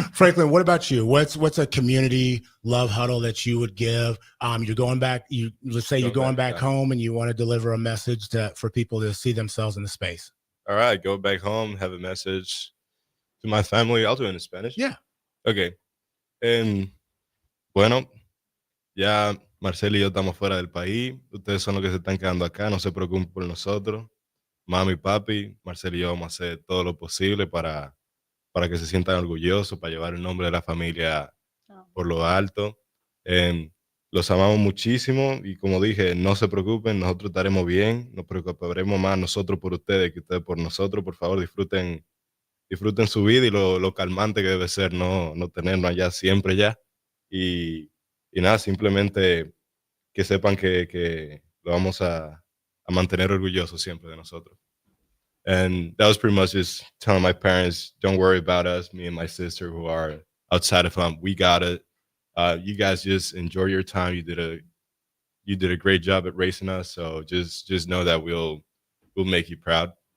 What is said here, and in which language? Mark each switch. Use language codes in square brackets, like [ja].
[en] Franklin, what about you? What's a community love huddle that you would give? You're going back. Let's say you're going back home and you want to deliver a message for people to see themselves in the space. All right, go back home, have a message to my family. I'll do it in Spanish. Yeah. Okay. [es] Bueno, ya Marcelo y yo estamos fuera del país. Ustedes son los que se están quedando acá. No se preocupen por nosotros. Mami, papi, Marcelo y yo vamos a hacer todo lo posible para que se sientan orgullosos, para llevar el nombre de la familia por lo alto. Los amamos muchísimo y como dije, no se preocupen, nosotros estaremos bien, nos preocuparemos más nosotros por ustedes que ustedes por nosotros. Por favor, disfruten su vida y lo calmante que debe ser no tenernos allá siempre ya. Y nada, simplemente que sepan que lo vamos a mantener orgullosos siempre de nosotros. [en] And that was pretty much just telling my parents, don't worry about us, me and my sister who are outside of home. We got it. You guys just enjoy your time. You did a great job at racing us. So just know that we'll make you proud.